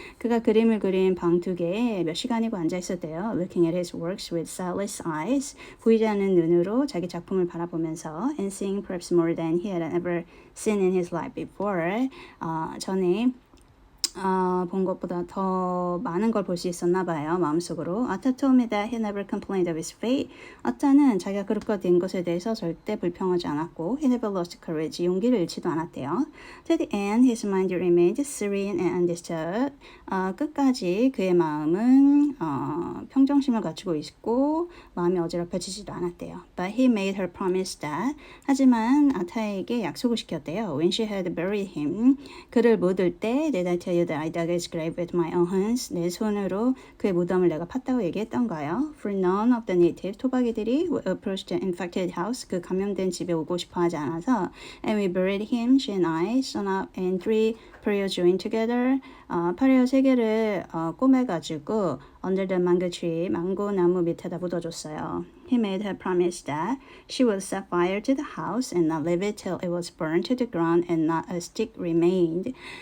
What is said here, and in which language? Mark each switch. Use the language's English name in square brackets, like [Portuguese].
[Korean] 그가 그림을 그린 방 두 개에 몇 시간이고 앉아 있었대요. [English] Looking at his works with sightless eyes, [Korean] 보이지 않는 눈으로 자기 작품을 바라보면서, [English] and seeing perhaps more than he had ever seen in his life before. [Korean] 전에 본 것보다 더 많은 걸 볼 수 있었나 봐요. 마음속으로. [English] Atta told me that he never complained of his fate. [Korean] 아타는 자기가 그렇게 된 것에 대해서 절대 불평하지 않았고 [English] he never lost courage. [Korean] 용기를 잃지도 않았대요. [English] To the end, his mind remained serene and undisturbed. [Korean] 끝까지 그의 마음은 평정심을 갖추고 있고 마음이 어지럽혀지지도 않았대요. [English] But he made her promise that. [Korean] 하지만 아타에게 약속을 시켰대요. [English] When she had buried him. [Korean] 그를 묻을 때 [English] Did I tell you that I dug his grave with my own hands? [Korean] 내 손으로 그의 무덤을 내가 팠다고 얘기했던가요? [English] For none of the native [Korean] 토박이들이 [English] would approach the infected house. [Korean] 그 감염된 집에 오고 싶어하지 않아서 [English] And we buried him, she and I, sewn up in 3 periods joined together. [Korean] 파리오 3개를 꼬매가지고 [English] under the mango tree, [Korean] 망고 나무 밑에다 묻어줬어요. [English] He made her promise that she would set fire to the house and not leave it till it was burned to the ground and not a stick remained.